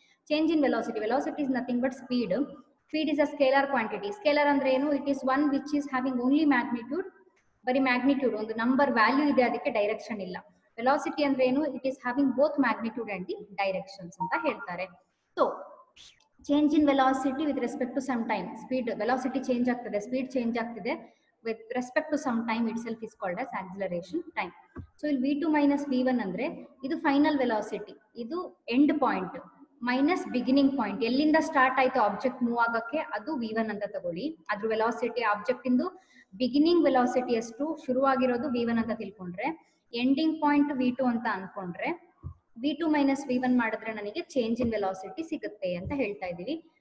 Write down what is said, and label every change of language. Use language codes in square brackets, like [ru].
[en] Change in velocity, velocity is nothing but speed. Speed is a scalar quantity. [kn] Scalar ಅಂದ್ರೆ ಏನು, [en] it is one which is having only magnitude, [kn] ಬರೀ magnitude, ಒಂದು number value ಇದೆ, ಅದಕ್ಕೆ direction ಇಲ್ಲ. Velocity ಅಂದ್ರೆ ಏನು, [en] it is having both magnitude and the directions [kn] ಅಂತ ಹೇಳ್ತಾರೆ. [en] So change in velocity with respect to some time. [kn] Speed velocity change ಆಗ್ತದೆ, ಸ್ಪೀಡ್ ಚೇಂಜ್ ಆಗ್ತಿದೆ [en] with respect to some time itself is called as acceleration time. [kn] So ಇಲ್ಲಿ v2 minus v1 ಅಂದ್ರೆ ಇದು final velocity, ಇದು [en] End point minus beginning point. [kn] ಎಲ್ಲಿಂದ start ಆಯ್ತು object move ಆಗಕ್ಕೆ, ಅದು v1 ಅಂತ ತಗೊಳ್ಳಿ. ಅದ್ರ ವೆಲಾಸಿಟಿ, ಆಬ್ಜೆಕ್ಟ್ ಇಂದು ಬಿಗಿನಿಂಗ್ ವೆಲಾಸಿಟಿ ಎಷ್ಟು ಶುರುವಾಗಿರೋದು v1 ಅಂತ ತಿಳ್ಕೊಂಡ್ರೆ, ಎಂಡಿಂಗ್ ಪಾಯಿಂಟ್ v2 ಅಂತ ಅನ್ಕೊಂಡ್ರೆ, v2 minus v1 ಮಾಡಿದ್ರೆ ನನಗೆ ಚೇಂಜ್ ಇನ್ ವೆಲಾಸಿಟಿ ಸಿಗುತ್ತೆ ಅಂತ ಹೇಳ್ತಾ ಇದೀವಿ.